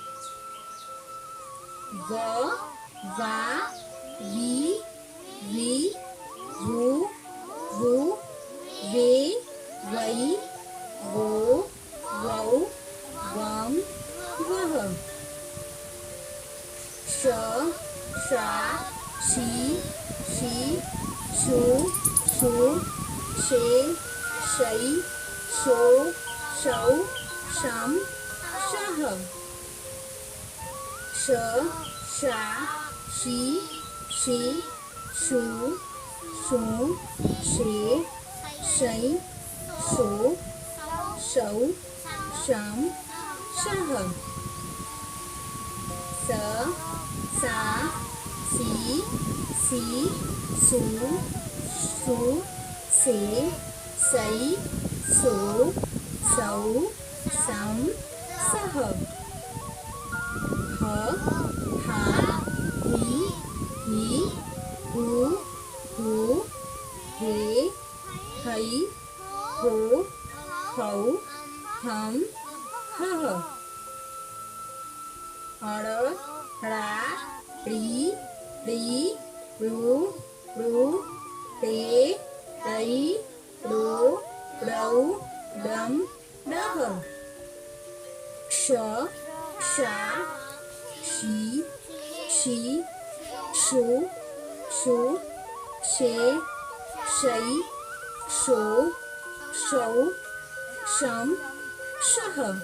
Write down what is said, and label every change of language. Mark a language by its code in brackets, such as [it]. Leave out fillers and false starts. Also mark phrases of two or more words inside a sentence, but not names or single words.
[gu] વ, વા, વી, વી, વુ, વુ, વે, વઈ, વો, વૌ, વમ, વહ. શ, શા, શી, શી, શુ, શું, શે, શઈ, શો, શૌ શમ શહ શ શા શી શી શુ શૂ શે શૈ શો શૌ શમ શહ સ સા સી સી સુ સુ સે સઈ સો સૌ સમ સહ હ હા હી હુ હુ હે હઈ હો હૌ હમ હહ હર રા રી રુ રે રઈ રો રૌ રમ રહ ક્ષ ક્ષા શી શી શુ શુ શે શઈ શો શૌ શમ શહ